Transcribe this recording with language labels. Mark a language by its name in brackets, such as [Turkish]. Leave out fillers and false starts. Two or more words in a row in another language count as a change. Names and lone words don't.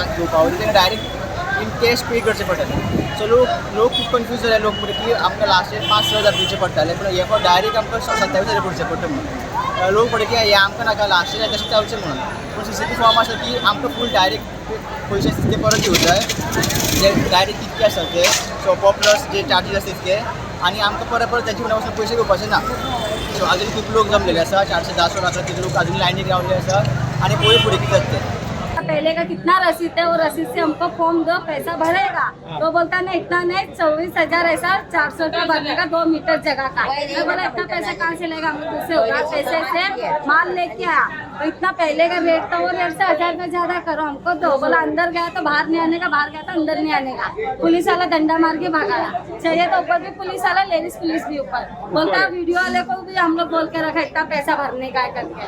[Konkani] घेवपा वयले तेका [English] direct in cash pay [Konkani] करचें पडटलें सो लोक खूब कन्फ्यूज जाले लोक म्हणले की आमकां [English] last year [Konkani] 5,000 दिवचे पडटाले पण हे फावट डायरेक्ट आमकां 27,000 भरचें पडटा म्हणून लोक म्हणले की हे आमकां नाका [English] last year [Konkani] तशें जावचें म्हणून पूण CCTV फॉर्म आसा की आमकां [English] full direct [Konkani] पयशे ते परत घेवं जाय जे डायरेक्ट कितके आसा ते शॉपो प्लस जे चार्जीस आसा तितके आनी आमकां परत तेंचे फुडें वचून पयशे घेवपाचे ना सो आजून खूब लोक जमलेले आसा 410 स्टॉल आसा ते लोक आजून लायनीक रावले आसा आनी पळय फुडें कितें जाता तें [Hindi] पहले का कितना रसीद है वो रसीद से हमको फॉर्म दो पैसा भरेगा तो बोलता नहीं इतना नहीं 24,000 ऐसा 400 रुपया भरने का 2 मीटर जगह का मैं बोला इतना पैसा कहाँ से लेगा हम दूसरे उधार पैसे से माल लेके आया तो इतना पहले का रेट था वो रेट से 1000 रुपया ज्यादा करो हमको दो बोला अंदर गया तो बाहर नहीं आने का बाहर गया तो अंदर नहीं आने का पुलिस वाला डंडा मार के भगाया चाहिए तो ऊपर भी पुलिस वाला लेडीज पुलिस भी ऊपर बोलता वीडियो वाले को भी हम लोग बोल के रखा इतना पैसा भरने का करके